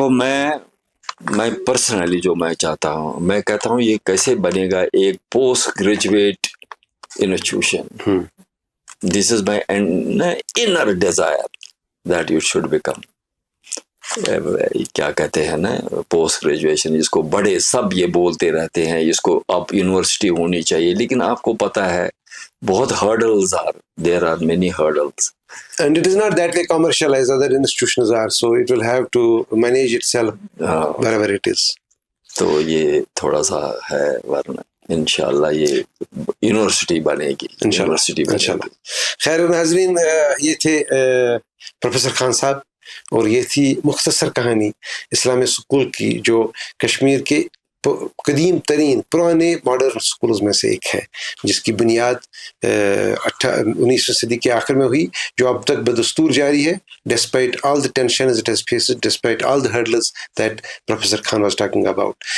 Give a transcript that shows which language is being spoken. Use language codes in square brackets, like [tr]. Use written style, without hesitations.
[ur] دیکھو میں پرسنلی جو میں چاہتا ہوں، میں کہتا ہوں یہ کیسے بنے گا ایک post graduate institution. [en] This is my inner desire that you should become. [ur] کیا کہتے ہیں نا پوسٹ گریجویشن، اس کو بڑے سب یہ بولتے رہتے ہیں اس کو اب یونیورسٹی ہونی چاہیے، لیکن آپ کو پتہ ہے بہت [en] hurdles there are many hurdles. And it is not that way commercial as other institutions are, so it will have to manage itself wherever it is. [ur] تو یہ تھوڑا سا ہے، ورنہ انشاءاللہ یہ یونیورسٹی بنے گی، یونیورسٹی بنے گی۔ خیر ناظرین، یہ تھے پروفیسر خان صاحب، اور یہ تھی مختصر کہانی اسلامی سکول کی جو کشمیر کے قدیم ترین پرانے ماڈرن سکولز میں سے ایک ہے، جس کی بنیاد 19ویں صدی کے آخر میں ہوئی، جو اب تک بدستور جاری ہے [en] despite all the tensions it has faced, despite all the hurdles that Professor Khan was talking about.